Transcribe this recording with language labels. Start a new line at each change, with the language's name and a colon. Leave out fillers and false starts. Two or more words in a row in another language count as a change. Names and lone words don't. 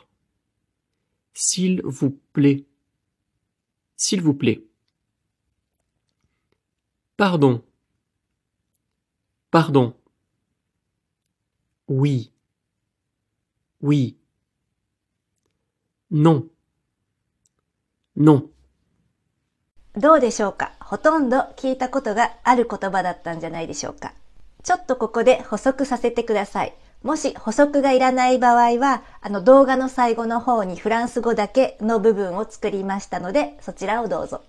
French: S'il vous plaît, s'il vous plaît. Pardon, pardon. Oui, oui. Non, non.
Japanese: どうでしょうか？ほとんど聞いたことがある言葉だったんじゃないでしょうか。ちょっとここで補足させてください。もし補足がいらない場合は、動画の最後の方にフランス語だけの部分を作りましたので、そちらをどうぞ。